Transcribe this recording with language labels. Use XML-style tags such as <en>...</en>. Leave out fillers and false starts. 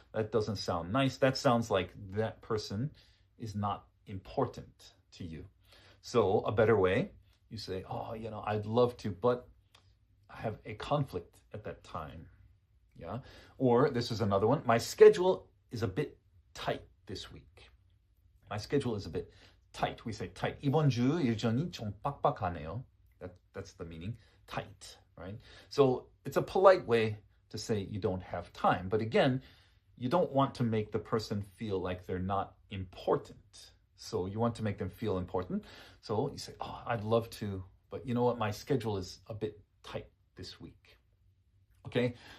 <en>That doesn't sound nice. That sounds like that person is not important to you. So a better way, you say, oh, I'd love to, but I have a conflict at that time. Yeah. Or this is another one. My schedule is a bit tight this week. My schedule is a bit tight. We say tight.</en> <ko>이번 주 일정이 좀 빡빡하네요.</ko> <en>That's the meaning. Tight, right? So it's a polite way to say you don't have time. But again, you don't want to make the person feel like they're not important. So you want to make them feel important. So you say, oh, I'd love to, but you know what? My schedule is a bit tight this week. Okay?</en>